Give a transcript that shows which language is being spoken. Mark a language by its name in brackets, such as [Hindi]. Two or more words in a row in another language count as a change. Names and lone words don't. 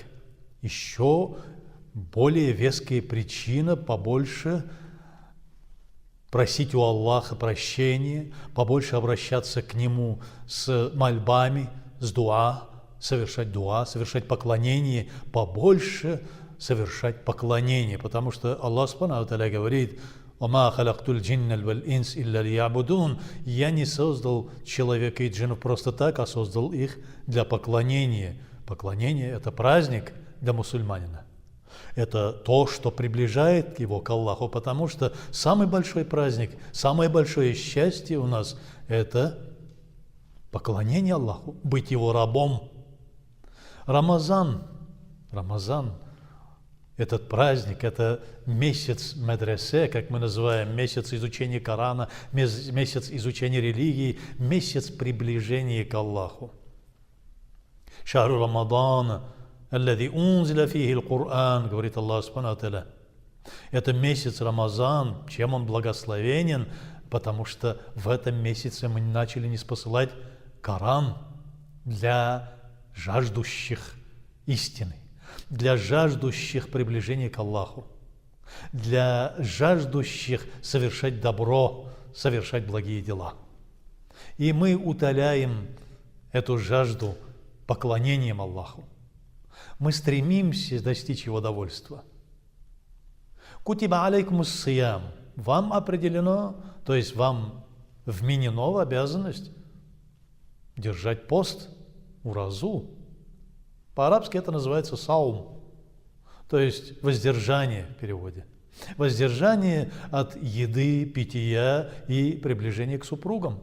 [Russian] Еще более веская причина побольше просить у Аллаха прощения, побольше обращаться к Нему с мольбами, с дуа, совершать поклонение, побольше совершать поклонение, потому что Аллах [Arabic] سبحانه وتعالى [Russian] говорит: [Arabic] «وما خلقت الجن والإنس إلا ليعبدون». [Russian] Я не создал человека и джиннов просто так, а создал их для поклонения. Поклонение – это праздник для мусульманина. Это то, что приближает его к Аллаху, потому что самый большой праздник, самое большое счастье у нас – это поклонение Аллаху, быть Его рабом. Рамазан, этот праздник, это месяц медресе, как мы называем, месяц изучения Корана, месяц изучения религии, месяц приближения к Аллаху. [Arabic] شهر رمضان الذي أنزل فيه القرآن, говорит الله سبحانه وتعالى. [Russian] Это месяц Рамазан, чем он благословенен, потому что в этом месяце мы начали ниспосылать Коран для жаждущих истины, для жаждущих приближения к Аллаху, для жаждущих совершать добро, совершать благие дела. И мы утоляем эту жажду поклонением Аллаху. Мы стремимся достичь Его довольства. [Arabic] كتب عليكم الصيام. [Russian] Вам определено, то есть вам вменено в обязанность держать пост, уразу. По-арабски это называется саум, то есть воздержание в переводе. Воздержание от еды, питья и приближения к супругам.